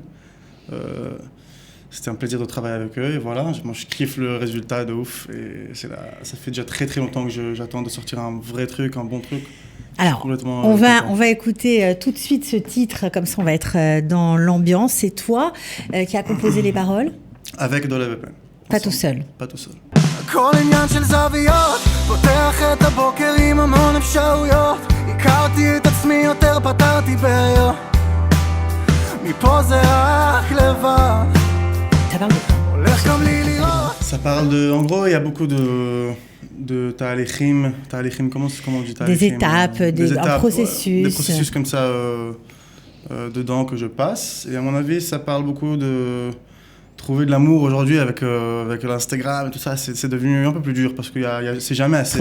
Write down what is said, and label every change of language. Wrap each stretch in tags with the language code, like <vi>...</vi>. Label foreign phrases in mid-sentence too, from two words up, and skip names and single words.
<fr>C'était un plaisir de travailler avec eux et voilà, moi je kiffe le résultat de ouf et ça fait déjà très très longtemps que j'attends de sortir un vrai truc, un bon truc. Alors, on va écouter tout de suite ce titre, comme ça on va être dans l'ambiance. C'est toi qui as composé les paroles? Avec Dolev et Pen. Pas tout seul. Pas tout seul.</fr> <he>הכל עניין של זוויות, פותח את הבוקר עם המון אפשרויות, הכרתי את עצמי יותר, פתרתי בעיות, מפה זה רק לבד.</he> <fr>Ça parle de quoi?</fr> <he>הולך גם לי לראות.</he> <fr>Ça parle de... En gros, il y a beaucoup de talichim, comment on dit talichim? Des étapes, un processus. Des processus comme ça dedans que je passe. Et à mon avis, ça parle beaucoup de... Trouver de l'amour aujourd'hui avec l'Instagram et tout ça, c'est devenu un peu plus dur parce que c'est jamais assez.</fr>